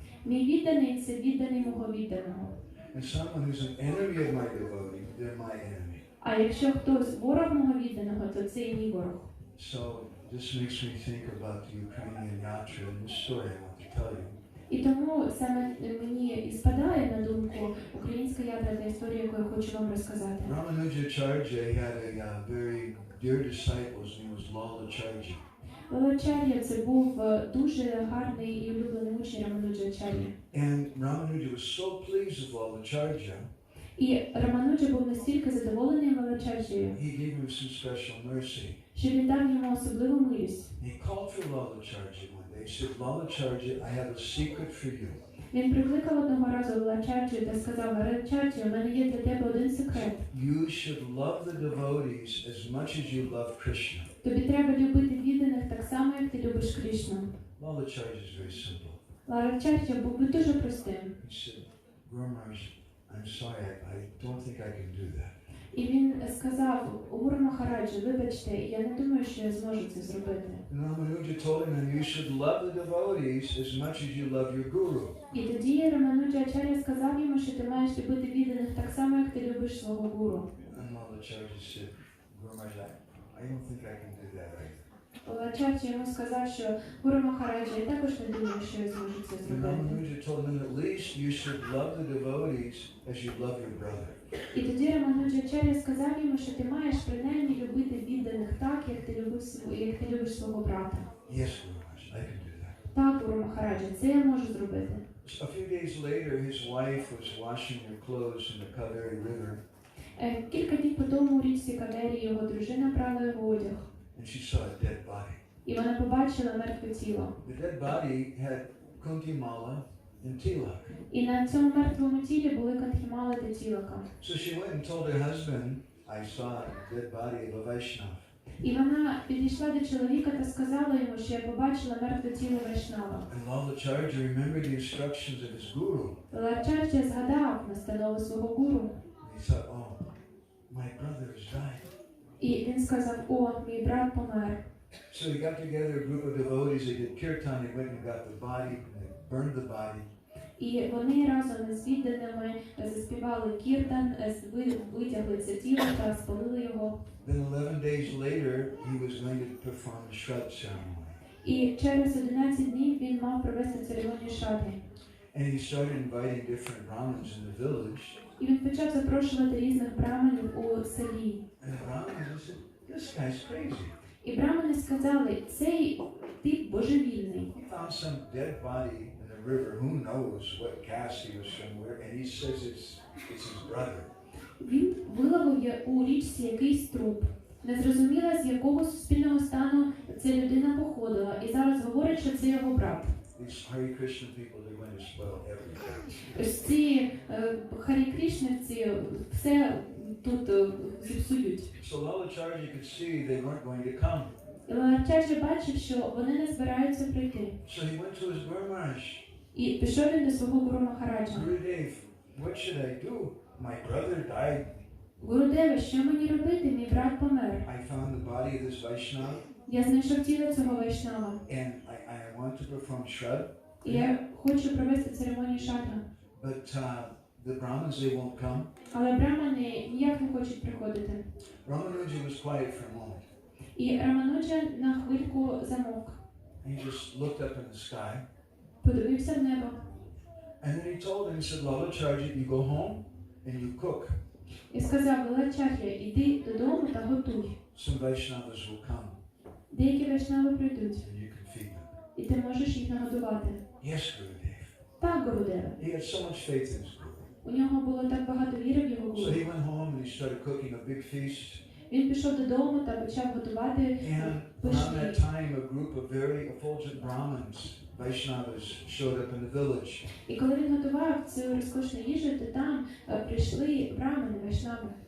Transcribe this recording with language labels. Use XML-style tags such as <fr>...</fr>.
<uk>Мій відданий – це відданий мого відданого.</uk> <en>And someone who's an enemy of my devotee, they're my enemy.</en> <uk>А якщо хтось ворог мого відданого, то це і мій ворог.</uk> <en>So this makes me think about the Ukrainian yatra and the story I want to tell you.</en> <uk>І тому саме мені і спадає на думку українська ядра та історія, яку я хочу вам розказати.</uk> <en>Ramanujacharya had a very dear disciple, his name was Lalacharya.</en> <uk>Лалачар'я – це був дуже гарний і улюблений учень Рамануджачар'я.</uk> <en>And Ramanuja was so pleased with Lalacharya,</en> <uk>І Рамануджа був настільки задоволений Лалачар'єю,</uk> <en>he gave him some special mercy.</en> <uk>що він дав йому особливу милість.</uk> <en>He called for Lalacharya one day. He said, Lalacharya, I have a secret for you.</en> <uk>Він прикликав одного разу Лалачар'ю та сказав: Лалачар'ю, у мене є для тебе один секрет.</uk> <en>You should love the devotees as much as you love Krishna.</en> <uk>Тобі треба любити відданих так само, як ти любиш Кришну.</uk> <en>Lalacharya is very simple.</en> <uk>Лалачар'я був дуже простим.</uk> <en>He said, Guru Maharaj, I'm sorry, I don't think I can do that.</en> <uk>І він сказав: Гуру Махараджа, вибачте, я не думаю, що я зможу це зробити.</uk> <en>And Ramanuja told him, you should love the devotees as much as you love your guru.</en> <uk>І тоді Рамануджачар'я сказав йому, що ти маєш любити відданих так само, як ти любиш свого гуру.</uk> <en>And Lalacharya said, Guru Maharaj, I don't think I can do that either.</en> <uk>Лалачар'я йому сказав, що Гуру Махараджа, я також не думаю, що я зможу це</uk> <en>And</en> <uk>зробити.</uk> <en>Ramanuja told him, at least you should love the devotees as you love your brother.</en> <uk>І тоді Рамануджачар'я сказав йому, що ти маєш принаймні любити відданих так, як ти любиш свого брата.</uk> <en>Yes, Guru Maharaj, I can do that.</en> <uk>Так, Гуру Махараджа, це я можу зробити.</uk> <en>A few days later, his wife was washing her clothes in the Kaveri River,</en> <uk>Кілька днів по тому у річці Кавері його дружина прала його одяг.</uk> <en>and she saw a dead body.</en> <uk>І вона побачила мертве тіло.</uk> <en>The dead body had kuntimala and tilak.</en> <uk>І на цьому мертвому тілі були кантхімали та тілака.</uk> <en>So she went and told her husband, I saw the dead body of a Vaishnava.</en> <uk>І вона підійшла до чоловіка та сказала йому, що я побачила мертве тіло Вайшнава.</uk> <en>And Lalacharya remembered the instructions of his guru.</en> <uk>Лалачар'я згадав настанову свого гуру.</uk> <en>He thought, oh, my brother has died.</en> <uk>І він сказав: о, мій брат помер.</uk> <en>So he got together a group of devotees, they did kirtan, they went and got the body, and they burned the body.</en> <uk>І вони разом з відданими заспівали кіртан, витягли це тіло та спалили його.</uk> <en>Then 11 days later, he was going to perform a Shraddha ceremony.</en> <uk>І через 11 днів він мав провести церемонію шрадги.</uk> <en>And he started inviting different Brahmins in the village.</en> <uk>І він почав запрошувати різних браманів у селі.</uk> <en>And the Brahmins said, this guy's crazy.</en> <uk>І брамани сказали, цей тип божевільний.</uk> <en>He found some dead body in the river. Who knows what caste he was from, where, and he says it's his brother.</en> <uk>Він виловив у річці якийсь труп. Не зрозуміло, з якого суспільного стану ця людина походила. І зараз говорить, що це його брат.</uk> <en>These Hare Krishna people, they're going to spoil everything.</en> <uk>Ось ці Харі Кришнівці все тут зіпсують.</uk> <en>So Lalacharji could see they weren't going to come.</en> <uk>І Лалачарджі бачив, що вони не збираються прийти.</uk> <en>So he went to his Guru Maharaj.</en> <uk>І пішов він до свого Гуру Махараджа.</uk> <en>Gurudev, what should I do? My brother died.</en> <uk>Гурудеве, що мені робити? Мій брат помер.</uk> <en>I found the body of this Vaishnava,</en> <uk>Я знайшов тіло цього вайшнава.</uk> <en>and I want to perform Shraddha.</en> <uk>І я хочу провести церемонію шрадга.</uk> <en>But the Brahmins, they won't come.</en> <uk>Але брамани ніяк не хочуть приходити.</uk> <en>Ramanuja was quiet for a moment.</en> <uk>І Рамануджа на хвильку замовк.</uk> <en>He just looked up in the sky.</en> <uk>Подивився в небо.</uk> <en>And then he told him, he said, Lalacharji, you go home and you cook.</en> <uk>І сказав, Лалачар'я, іди додому та готуй.</uk> <en>Some Vaishnavas will come</en> <uk>Деякі вайшнави прийдуть,</uk> <en>and you can feed them.</en> <uk>і ти можеш їх нагодувати.</uk> <en>Yes, Gurudev.</en> <uk>Так, Гурудеве.</uk> <en>He had so much faith in his Guru.</en> <uk>У нього було так багато віри в його</uk> <en>So</en> <uk>Гуру.</uk> <en>he went home and he started cooking a big feast.</en> <uk>Він пішов додому та почав готувати</uk> <en>And around that</en> <uk>пишні.</uk> <en>time, a group of very effulgent Brahmins, Vaishnavas, showed up in the village.</en> <uk>І коли він готував цю розкошну їжу, то там прийшли брамани, вайшнави.</uk>